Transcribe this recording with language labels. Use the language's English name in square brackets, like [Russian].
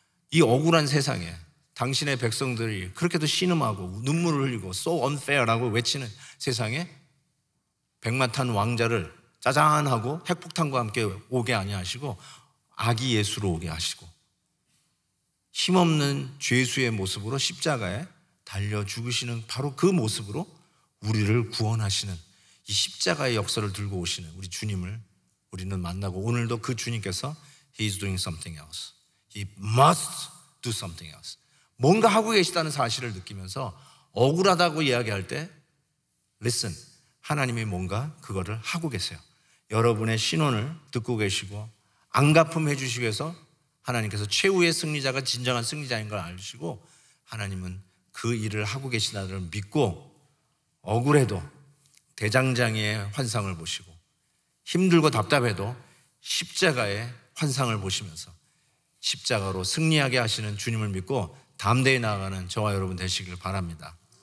[Korean] 이 억울한 세상에 당신의 백성들이 그렇게도 신음하고 눈물을 흘리고 [English] so unfair [Korean] 라고 외치는 세상에 백마탄 왕자를 짜잔하고 핵폭탄과 함께 오게 아니하시고 아기 예수로 오게 하시고 힘없는 죄수의 모습으로 십자가에 달려 죽으시는 바로 그 모습으로 우리를 구원하시는 이 십자가의 역사를 들고 오시는 우리 주님을 우리는 만나고, 오늘도 그 주님께서 [English] He is doing something else. He must do something else. [Korean] 뭔가 하고 계시다는 사실을 느끼면서 억울하다고 이야기할 때 listen, 하나님이 뭔가 그거를 하고 계세요. 여러분의 신원을 듣고 계시고 안갚음 해주시기 위해서 하나님께서 최후의 승리자가 진정한 승리자인 걸 아시고 하나님은 그 일을 하고 계시다를 믿고 억울해도 대장장이의 환상을 보시고 힘들고 답답해도 십자가의 환상을 보시면서 십자가로 승리하게 하시는 주님을 믿고 담대히 나아가는 저와 여러분 되시길 바랍니다.